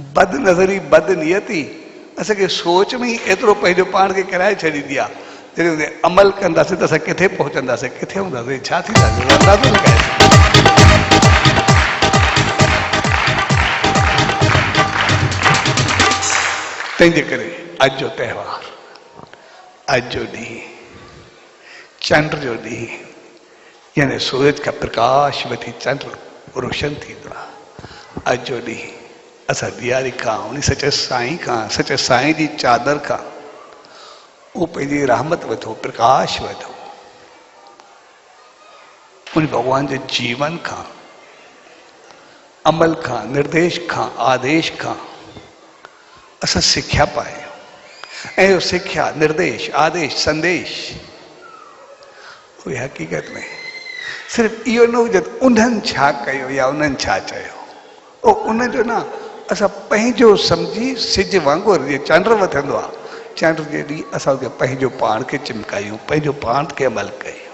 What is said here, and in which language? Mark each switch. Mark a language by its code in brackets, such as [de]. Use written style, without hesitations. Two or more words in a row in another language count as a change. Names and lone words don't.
[sd] बद नज़री, बद नियती असांखे सोच में ई एतिरो पंहिंजो पाण खे किराए छॾींदी आहे, जॾहिं अमल कंदासीं त असां किथे पहुचंदासीं, किथे हूंदासीं, छा थींदासीं, अंदाज़ो न करे तंहिंजे करे अॼु जो त्योहार, अॼु जो ॾींहुं, चंड जो ॾींहुं, यानी [hi] सूरज का प्रकाश [sd] वठी चंड रोशन थींदो आहे। अॼु जो ॾींहुं असां ॾियारी खां, उन सचे साईं खां, सचे साईं जी चादर खां उहो पंहिंजी रहमत वठो, प्रकाश वठो, उन भॻवान जे जीवन खां, अमल खां, निर्देश खां, आदेश खां असां सिख्या पायूं, ऐं इहो सिख्या, निर्देश, आदेश, संदेश उहे हक़ीक़त में सिर्फ़ु इहो न हुजे त उन्हनि छा कयो या उन्हनि छा चयो, ओ उनजो न, असां पंहिंजो सम्झी सिज वांगुरु जीअं चंड वधंदो आहे, चंड जे ॾींहुं असां पंहिंजो पाण खे चिमकायूं, पंहिंजो पाण खे अमल कयूं।